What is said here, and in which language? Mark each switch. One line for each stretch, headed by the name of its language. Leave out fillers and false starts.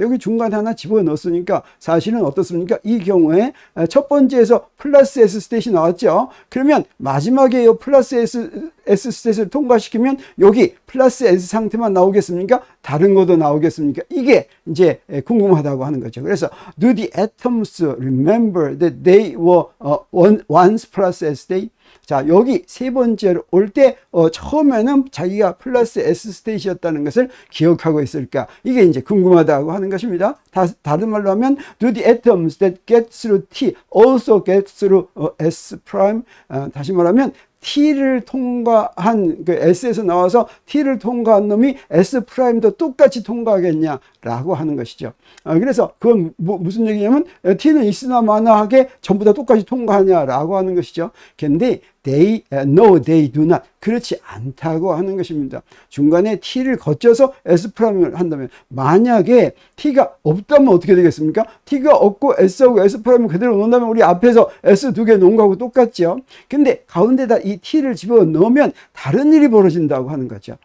Korean: 여기 중간에 하나 집어넣었으니까 사실은 어떻습니까? 이 경우에 첫 번째에서 플러스 S 스탯이 나왔죠. 그러면 마지막에 이 플러스 S 스탯을 통과시키면 여기 플러스 S 상태만 나오겠습니까? 다른 것도 나오겠습니까? 이게 이제 궁금하다고 하는 거죠.
English: 그래서 do the atoms remember that they were once plus S state?
Korean: 자, 여기 세 번째로 올 때 처음에는 자기가 플러스 S 스테이트였다는 것을 기억하고 있을까? 이게 이제 궁금하다고 하는 것입니다. 다른 말로 하면
English: do the atoms that get through T also get through S prime?
Korean: 다시 말하면 T를 통과한 그 S에서 나와서 T를 통과한 놈이 S 프라임도 똑같이 통과하겠냐라고 하는 것이죠. 그래서 그건 무슨 얘기냐면 T는 있으나 마나하게 전부 다 똑같이 통과하냐라고 하는 것이죠.
English: 근데 no, they do not.
Korean: 그렇지 않다고 하는 것입니다. 중간에 T를 거쳐서 S 프라임을 한다면, 만약에 T가 없다면 어떻게 되겠습니까? T가 없고 S하고 S 프라임을 그대로 놓는다면 우리 앞에서 S 두 개 놓은 거하고 똑같죠. 근데 가운데다 이 T를 집어넣으면 다른 일이 벌어진다고 하는 거죠.